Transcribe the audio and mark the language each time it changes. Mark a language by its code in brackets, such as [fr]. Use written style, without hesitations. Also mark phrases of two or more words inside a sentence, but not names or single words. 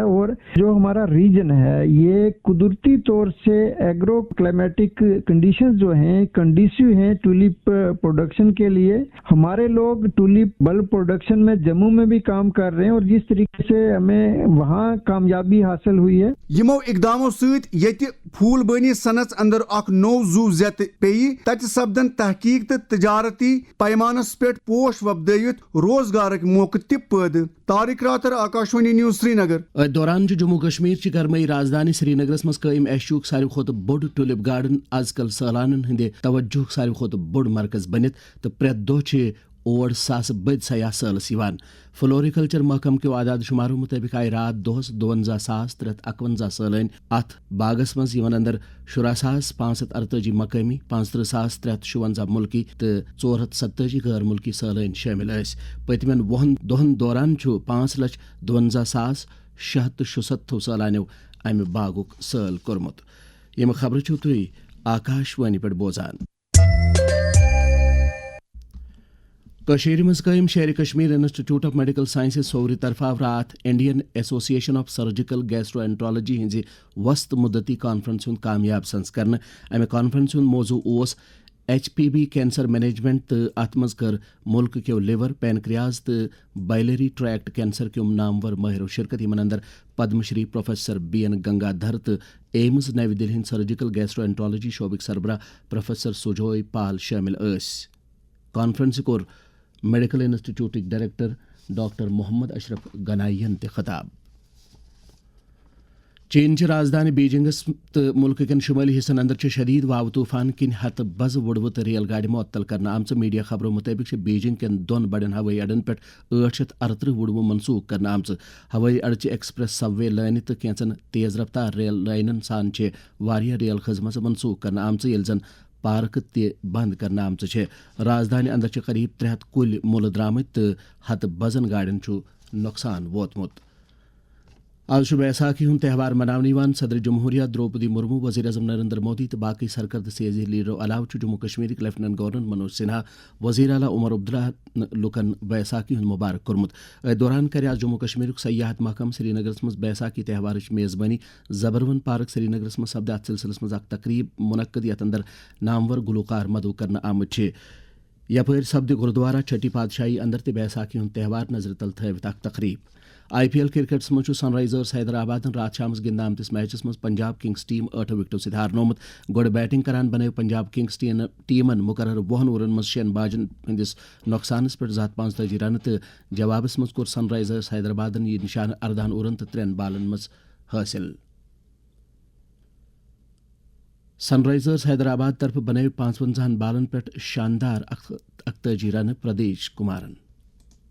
[hi] और जो हमारा रीजन है ये कुदरती तौर से [en] agro climatic conditions [hi] जो हैं कंडीसिव हैं [en] tulip production [hi] के लिए। हमारे लोग [en] tulip bulb production [hi] में जम्मू में भी काम कर रहे हैं और जिस तरीके से हमें वहाँ कामयाबी हासिल हुई है। [ks] यमो इकदामों सहित यति फूल बनी सनत अंदर अख नौ जू जत पेई तत सपदन तहकीक तो तजारती पैमानस पे पोश वबदयित रोजगार मौके ति पैद। तारिक रातर, आकाशवाणी न्यूज, श्रीनगर। दौरान जम्मू कश्मीर ची गरमई राजधानी श्रीनगरस मज कायम एशियुक सारी खोत बोड़ ट्यूलिप गार्डन आजकल सैलानन हंदे तवज्जो सारी खोत बोड़ मरकज बनित तो प्रेत दो और 7 बद सयाह सैलस यवान। फ्लोरिकल्चर महकम के आदाद शुमारों मुताबिक आय रात दोहस 52,351 सैलान अथ बागस मज यमन अंदर 17,548 मकामी, 35,356 मुल्की तो 447 गैर मुल्की सैलान शामिल। पतमन 20 दोहन दौरान 5,52,667 सैलानियों अमि बागुक सैल कोरमुत। यम खबर तुई आकाशवाणी पे बोजान। कशीर मज कायम शेर कश्मीर इंस्टीट्यूट ऑफ मेडिकल साइंसेज सोवरी तरफा रात इंडियन एसोसिएशन ऑफ सर्जिकल गैस्ट्रोएंट्रोलॉजी हंज वस्त मुद्दती कॉन्फ्रेंस कामयाब संस कर। अमे कॉन्फ्रेंस मौजू ओस [en] HPV cancer management [ks] तो अत मज कर मुल्क के लिवर, पैनक्रियाज तो [en] biliary tract cancer [ks] के नामवर माहिर शिरकत। यमन अंदर पद्मश्री प्रोफेसर BN गंगाधर तो एम्स नवी दिल्ली [en] surgical gastroenterology [ks] शोबिक सरबरा प्रोफेसर सुजोय पाल शामिल। कॉन्फ्रेंस को [en] medical institute director [ks] डॉक्टर मोहम्मद अशरफ गनायन ते खताब। [hi] चीन की राजधानी [ks] बीजिंगस तो मुल्क कन शुमाली हिस्सन अंदर शदीद वाव तूफान किन हत बज वुड़वत रेल गाड़ी मुअत्तल करना आमच। मीडिया खबरों मुताबिक बीजिंग के 2 बड़न हवाई अड्डन पे 838 वुड़व मनसूख करना आमच। हवाई अड्ड [en] express subway line [ks] तो कैंचन तेज रफ्तार रेल लाइन सान वारिया रेल खजमत मनसूख करना आमच, येल जन पार्क ते बंद करना आमच। राजधानी अंदर करीब 300 कुल मुल द्रामत तो हत बजन गाड़न नुकसान वोतमुत। आज बैसाखी हूं त्यौहार मनावन सदर जमहूरिया द्रौपदी मुर्मू, वज़ीर अज़म नरेंद्र मोदी तो बाकी सरकर्द सियासी लीडरों अलाव जम्मू कश्मीर लेफ्टिनेंट गवर्नर मनोज सिन्हा, वज़ीर आला उमर अब्दुल्ला लुकन बैसाखी हूं मुबारक कोरमुत। दौरान कर आज जम्मू कश्मीर सयाहत महकम श्रीनगर मज बैसाखी त्यौहार मेज़बानी जबरवन पार्क श्रीनगर मज सपद अत सिलसिलस मज तकरीब मुनक्कद यत अंदर नामवर गुलकार मदू करना आमद। यपर सपद गुरुद्वारा छठी पातशाही अंदर ते बैसाखी हूं त्यौहार नजर तल थवित तकरीब। IPL क्रिकेट्स मज सनराइजर्स हैदराबाद रात शामस गिंदा आमतिस मैचस मज पंजाब किंग्स टीम 8 विकेटों से हारनोमुत। गोड बैटिंग करान बने पंजाब किंग्स टीमन मुकर्रर 20 ओवरन मज 6 बाजन हंदिस नुकसानस पे 45 रन तो जवाबस मज कोर सनराइजर्स हैदराबादन यह निशान 18 ओवरन तो 3 बालन मज हासिल। सनराइजर्स हैदराबाद तरफ बने 55 बालन पे शानदार 41 रन प्रदेश कुमारन।